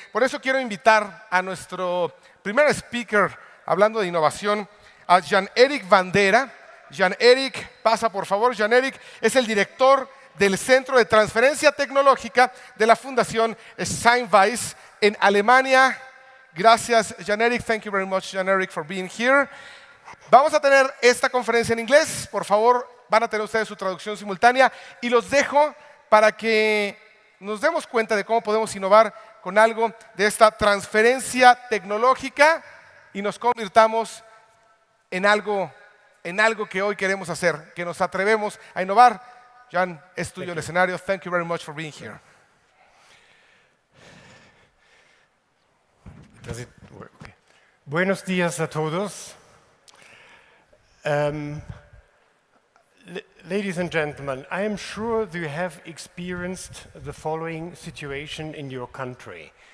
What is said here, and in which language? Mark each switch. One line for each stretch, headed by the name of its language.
Spanish: Por eso quiero invitar a nuestro primer speaker, hablando de innovación, a Jan-Erik Bandera. Jan-Erik, pasa por favor. Jan-Erik es el director del Centro de Transferencia Tecnológica de la Fundación Steinweiss en Alemania. Gracias, Jan-Erik.
English: Thank you very much, Jan-Erik, for being here.
Spanish: Vamos a tener esta conferencia en inglés. Por favor, van a tener ustedes su traducción simultánea y los dejo para que nos demos cuenta de cómo podemos innovar con algo de esta transferencia tecnológica y nos convirtamos en algo que hoy queremos hacer, que nos atrevemos a innovar. Jan, es tuyo el escenario.
English: Thank you very much for being here. Does it work? Okay.
Spanish: Buenos días a todos.
English: Ladies and gentlemen, I am sure that you have experienced the following situation in your country.